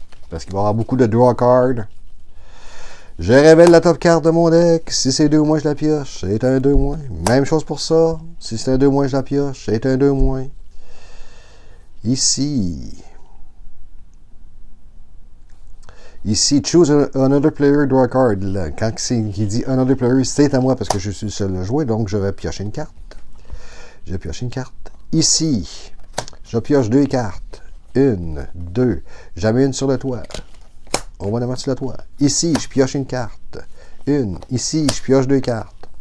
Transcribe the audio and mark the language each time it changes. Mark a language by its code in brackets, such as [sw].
[fr] Parce qu'il va y avoir beaucoup de [en] draw cards. [fr] Je révèle la [en] top card [fr] de mon deck. Si c'est 2 moins, je la pioche. C'est un 2 moins. Même chose pour ça. Si c'est un 2 moins, je la pioche. C'est un 2 moins. [en] Ici, choose another player, draw a card. [fr] Là, quand il dit [en] another player, [fr] c'est à moi parce que je suis le seul à jouer, donc je vais piocher une carte. Je vais piocher une carte. Ici, je pioche 2 cartes. 1, 2. Jamais une sur le toit. On va la mettre sur le toit. Ici, je pioche une carte. 1. Ici, je pioche 2 cartes.